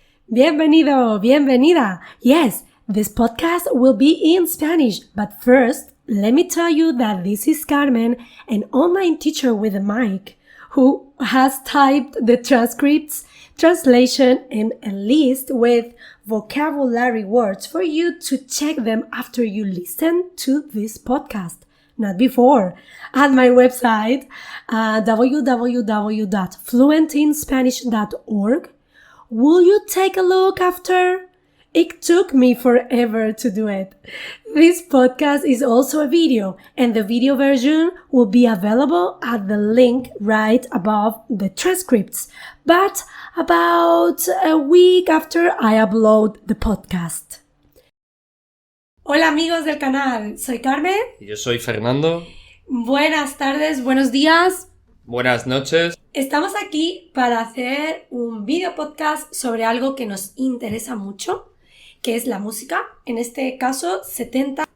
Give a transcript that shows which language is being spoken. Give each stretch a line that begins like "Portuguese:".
Spanish: Bienvenido, bienvenida.
English: Yes, this podcast will be in Spanish, but first, let me tell you that this is Carmen, an online teacher with a mic, who has typed the transcripts, translation, and a list with vocabulary words for you to check them after you listen to this podcast, not before. At my website, www.fluentinspanish.org. Will you take a look after? It took me forever to do it. This podcast is also a video, and the video version will be available at the link right above the transcripts, but about a week after I upload the podcast.
Spanish: Hola amigos del canal, soy Carmen. Y yo soy Fernando. Buenas tardes, buenos días. Buenas noches. Estamos aquí para hacer un video podcast sobre algo que nos interesa mucho, que es la música, en este caso 70.